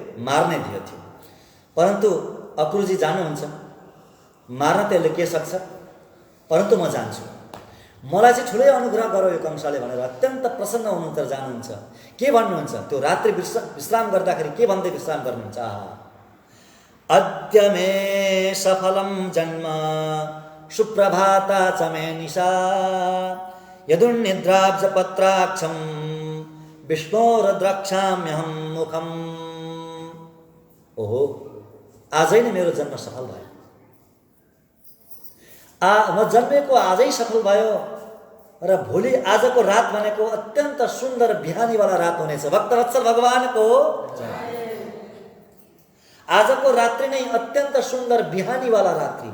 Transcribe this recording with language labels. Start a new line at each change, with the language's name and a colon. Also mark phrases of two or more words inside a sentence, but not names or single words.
Nepali: मार्ने ध्येय थियो। परन्तु अक्रूरजी जानुहुन्छ, मार्न त यसले के सक्छ, परन्तु म जान्छु, मलाई चाहिँ ठुलै अनुग्रह गरो यो कंसले भनेर अत्यन्त प्रसन्न हुनुहुन्छ, जानुहुन्छ। के भन्नुहुन्छ? त्यो रात्रि विश्राम गर्दाखेरि के भन्दै विश्राम गर्नुहुन्छ?
Sanskrit: अद्य मे सफलम जन्म सुप्रभाता च मे निशा, यदुन्निद्राब्जपत्राक्षं विष्णोर्द्रक्ष्याम्यहं मुखम्।
Nepali: ओहो, आजै नै मेरो जन्म सफल भयो। म जन्मेको आजै सफल भयो र भोलि आजको रात भनेको अत्यन्त सुन्दर बिहानीवाला रात हुनेछ। भक्तवत्सल भगवानको आजको रात्रि नै अत्यन्त सुन्दर बिहानीवाला रात्रि।